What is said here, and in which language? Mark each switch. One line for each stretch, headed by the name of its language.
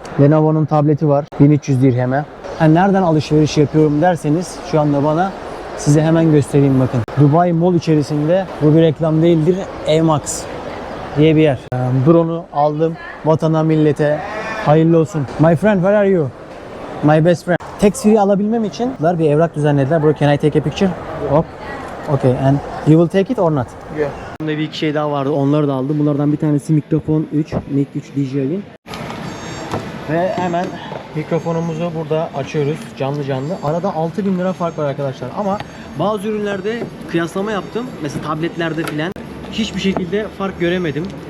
Turkish: Lenovo'nun tableti var 1300 dirheme. Nereden alışveriş yapıyorum derseniz şu anda bana size hemen göstereyim bakın. Dubai Mall içerisinde, bu bir reklam değildir, Emax diye bir yer. Drone'u aldım, vatana millete hayırlı olsun.
English: My friend, where are you? My best friend.
Turkish: Tax free alabilmem için bir evrak düzenlediler.
English: Bro, can I take a picture? Hop. Okay, and you will take it or not? Yeah.
Turkish: Bunda bir iki şey daha vardı. Onları da aldım. Bunlardan bir tanesi mikrofon 3. Mic 3 DJI'nin. Ve hemen mikrofonumuzu burada açıyoruz. Canlı. Arada 6000 lira fark var arkadaşlar. Ama bazı ürünlerde kıyaslama yaptım. Mesela tabletlerde filan hiçbir şekilde fark göremedim.